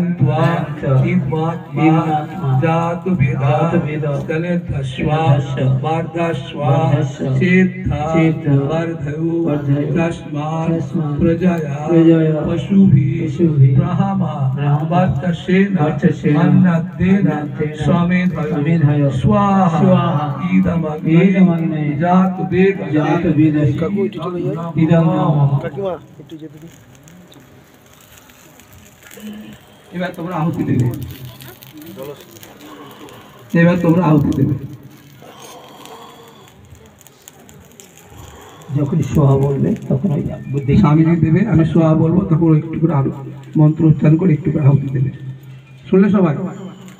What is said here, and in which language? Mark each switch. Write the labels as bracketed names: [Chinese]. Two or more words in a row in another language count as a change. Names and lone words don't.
[Sanskrit] त्वा ईदमात्मा जात वेदा स्तनिद्धस्व वार्धस्व चेत्था वार्धयो तस्मात् प्रजया पशुभिः ब्रह्मा वर्चसेन अन्नदेन समेधयो स्वाहा ईदमग्नये जात वेदसे ईदन्न मम। [Bangla] এবার তোমরা আহুতি দেবে যখন সোহা বলবে তখন ওই বুদ্ধি স্বামীজি দেবে, আমি সোহা বলবো তখন একটু করে আরো মন্ত্র উচ্চারণ করে একটু করে আহুতি দেবে।